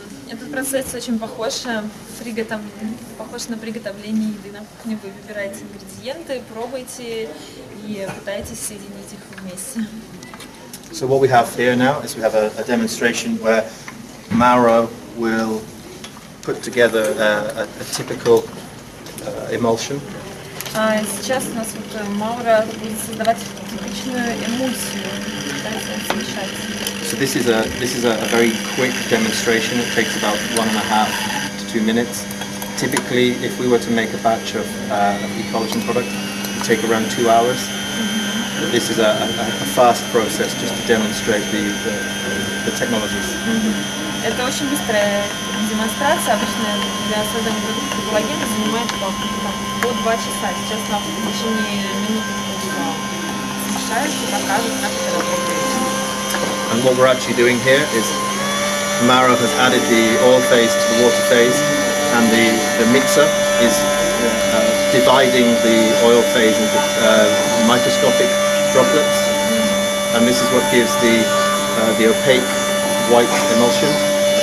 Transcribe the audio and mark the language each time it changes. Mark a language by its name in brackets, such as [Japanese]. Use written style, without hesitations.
[Russian] Этот процесс очень похож на приготовление еды на кухне. Вы выбираете ингредиенты, пробуете и пытаетесь соединить их вместе. [English] So what we have here now is we have a demonstration where Mauro will put together a typical emulsion. [Russian] Сейчас у нас Маура будет создавать типичную эмульсию, пытается смешать. [English] So this is a very quick demonstration. It takes about 1.5 to 2 minutes. Typically, if we were to make a batch of Ecollagen product, it would take around 2 hours. But this is a fast process just to demonstrate the technologies. [Russian] Это очень быстрая демонстрация. Обычно для создания продукта эколлагена занимает по 2 часа. Сейчас вам в течение минуты смешают и покажут, как это работает. [English] And what we're actually doing here is Mauro has added the oil phase to the water phase, and the mixer is dividing the oil phase into microscopic droplets, and this is what gives the opaque white emulsion a